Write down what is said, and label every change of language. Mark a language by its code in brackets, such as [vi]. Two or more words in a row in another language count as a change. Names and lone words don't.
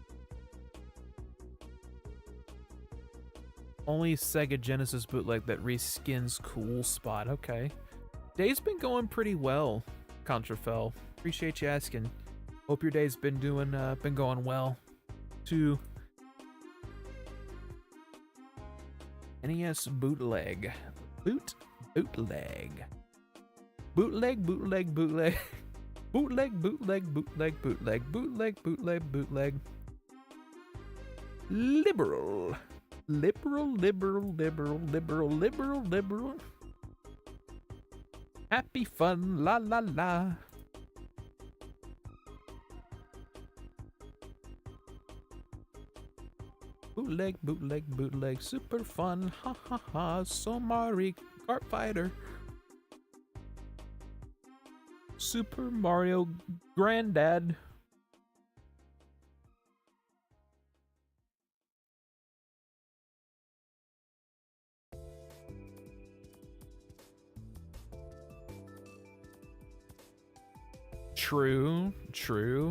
[en] Only Sega Genesis bootleg that reskins Cool Spot. Okay. Day's been going pretty well, Contrafell. Appreciate you asking. Hope your day's been going well, too. NES bootleg. Bootleg. Bootleg, bootleg, bootleg. Bootleg, bootleg, bootleg, bootleg, bootleg, bootleg, bootleg. Liberal. Liberal, liberal, liberal, liberal, liberal, liberal. Happy fun, la la la. Bootleg, bootleg, bootleg, super fun, ha ha ha. So Mario Kart Fighter. Super Mario Granddad. True, true.